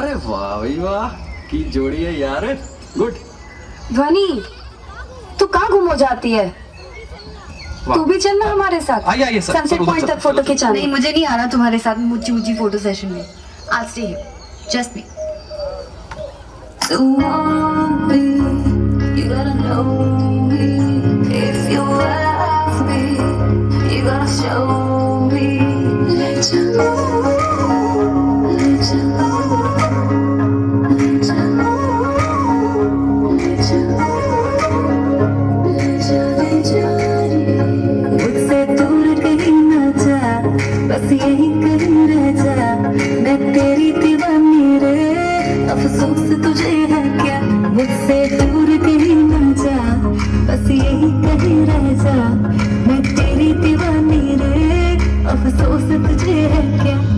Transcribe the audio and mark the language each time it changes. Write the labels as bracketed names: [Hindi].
[Hindi] अरे वाह भाई वाह, की जोड़ी है यार, गुड। ध्वनि, तू कहाँ गुम हो जाती है? तू भी चलना हमारे साथ। आइए आइए सर, सनसेट पॉइंट तक फोटो खिंचाने। नहीं, मुझे नहीं आना तुम्हारे साथ ऊंची ऊंची फोटो सेशन में। [English] I'll stay here. Just me. To want me, you gotta know me. If you love me, you gotta show me. Let you know, let you know, let you know, let you know, let you know. [Hindi] मुझसे दूर कहीं ना जा, बस यहीं कहीं रह जा। मैं तेरी दीवानी रे, अफसोस तुझे है क्या? मुझसे दूर कहीं ना जा, बस यही कहीं रह जा। मैं तेरी दीवानी रे, अफसोस तुझे है क्या?